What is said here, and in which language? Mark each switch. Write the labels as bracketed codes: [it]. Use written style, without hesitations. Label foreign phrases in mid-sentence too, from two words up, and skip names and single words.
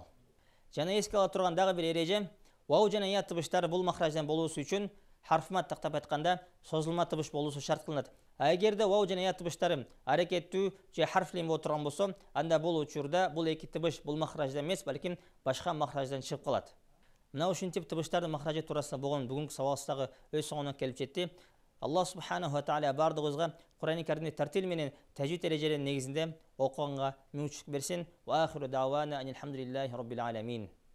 [ky] Жана эске ала турган дагы бир эреже, вау жана я тыбыштары бул махраждан болуусу үчүн харфмат тактап айтканда созулма тыбыш болуусу шарт кылынат. А эгерде вау жана я тыбыштары аракеттүү же харфлен болуп турган болсо, анда бул учурда бул эки тыбыш бул махраждан эмес, балким башка махраждан чыгып калат. Мына ушинтип тыбыштардын махражы туурасында болгон бүгүнкү сабагыбыз өз соңуна келип жетти. Аллах [ar] سبحانه وتعالى [ky] бардыгыбызга Кур'ан-ы Каримди тартил менен тәжвид эрежелеринин негизинде окуганга мүмкүнчүлүк берсин. [ar] وآخر دعوانا أن الحمد لله رب العالمين.